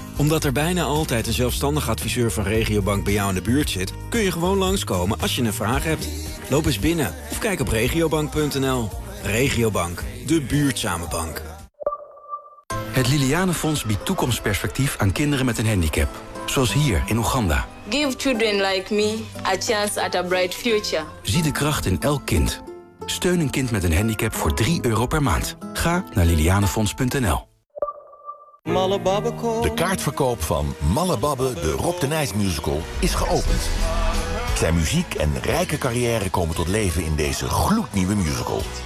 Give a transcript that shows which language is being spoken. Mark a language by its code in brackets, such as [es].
[nl] Omdat er bijna altijd een zelfstandig adviseur van Regiobank bij jou in de buurt zit, kun je gewoon langskomen als je een vraag hebt. Loop eens binnen of kijk op regiobank.nl. Regiobank, de buurtzame bank. Het Liliane Fonds biedt toekomstperspectief aan kinderen met een handicap. Zoals hier in Oeganda. [en] Give children like me a chance at a bright future. [nl] Zie de kracht in elk kind. Steun een kind met een handicap voor 3 euro per maand. Ga naar lilianefonds.nl. De kaartverkoop van Malle Babbe, de Rob de Nijs musical, is geopend. Zijn muziek en rijke carrière komen tot leven in deze gloednieuwe musical.